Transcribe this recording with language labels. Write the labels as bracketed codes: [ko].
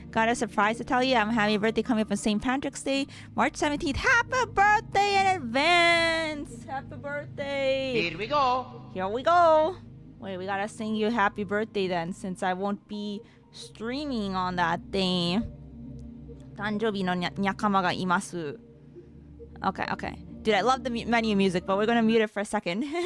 [en] Got a surprise to tell you. I'm having a birthday coming up on St. Patrick's Day, March 17th. Happy birthday in advance! Happy birthday! Here we go! Wait, we gotta sing you happy birthday then, since I won't be streaming on that day. [ja] 誕生日のにゃかまがいます。 [en] Okay. Dude, I love the menu music, but we're gonna mute it for a second.